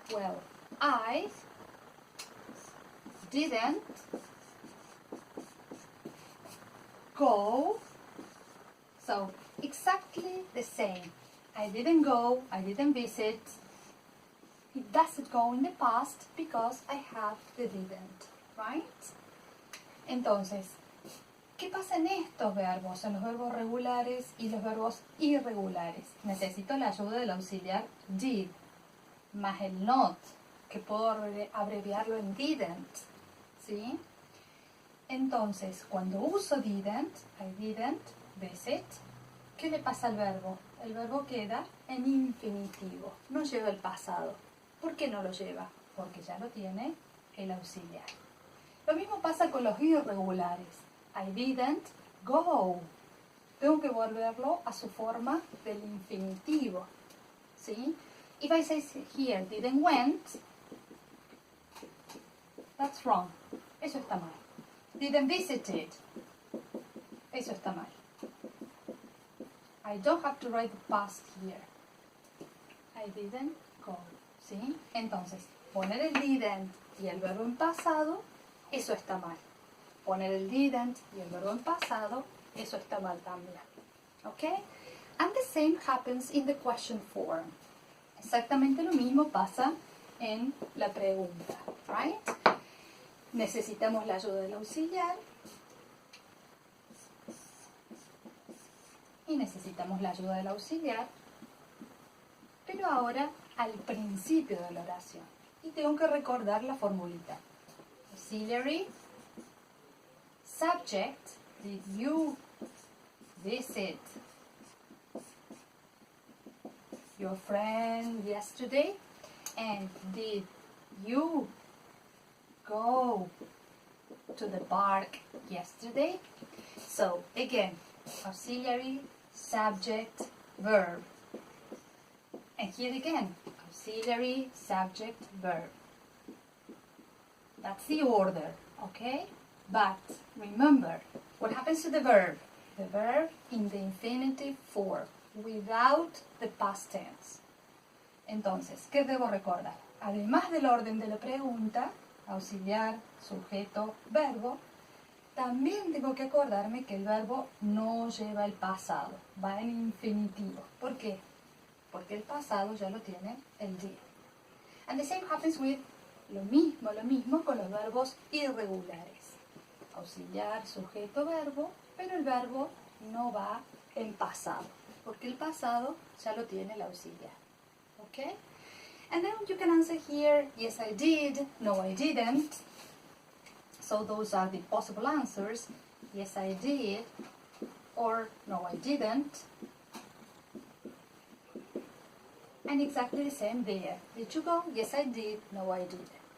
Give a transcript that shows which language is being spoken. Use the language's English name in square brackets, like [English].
[English] Well, I didn't go. So, exactly the same. I didn't go, I didn't visit. It doesn't go in the past because I have the didn't, right? [Spanish] Entonces, ¿qué pasa en estos verbos? En los verbos regulares y los verbos irregulares. Necesito la ayuda del auxiliar did, más el not, que puedo abreviarlo en didn't, ¿sí? Entonces, cuando uso didn't, [English] I didn't visit, [Spanish] ¿qué le pasa al verbo? El verbo queda en infinitivo, no lleva el pasado. ¿Por qué no lo lleva? Porque ya lo tiene el auxiliar. Lo mismo pasa con los irregulares. [English] I didn't go. [Spanish] Tengo que volverlo a su forma del infinitivo, ¿sí? [English] If I say here didn't went, that's wrong. [Spanish] Eso está mal. [English] Didn't visited. Eso está mal. I don't have to write the past here. I didn't go. [Spanish] ¿Sí? Entonces, poner el didn't y el verbo en pasado, eso está mal. Poner el didn't y el verbo en pasado, eso está mal también. ¿Ok? [English] And the same happens in the question form. [Spanish] Exactamente lo mismo pasa en la pregunta. [English] Right? [Spanish] Necesitamos la ayuda del auxiliar. Y necesitamos la ayuda del auxiliar. Pero ahora al principio de la oración. Y tengo que recordar la formulita. [English] Auxiliary, subject, did you visit your friend yesterday? And did you go to the park yesterday? So, again, auxiliary, subject, verb. And here again, auxiliary, subject, verb. That's the order, okay? But remember, what happens to the verb? The verb in the infinitive form, without the past tense. [Spanish] Entonces, ¿qué debo recordar? Además del orden de la pregunta, auxiliar, sujeto, verbo, también tengo que acordarme que el verbo no lleva el pasado, va en infinitivo. ¿Por qué? porque el pasado ya lo tiene el did. [English] And the same happens with [Spanish] lo mismo con los verbos irregulares. Auxiliar, sujeto, verbo, pero el verbo no va en pasado, porque el pasado ya lo tiene el auxiliar. [English] Okay? And then you can answer here, yes I did, no I didn't. So those are the possible answers, yes I did, or no I didn't. And exactly the same there. Did you go? Yes I did, no I didn't.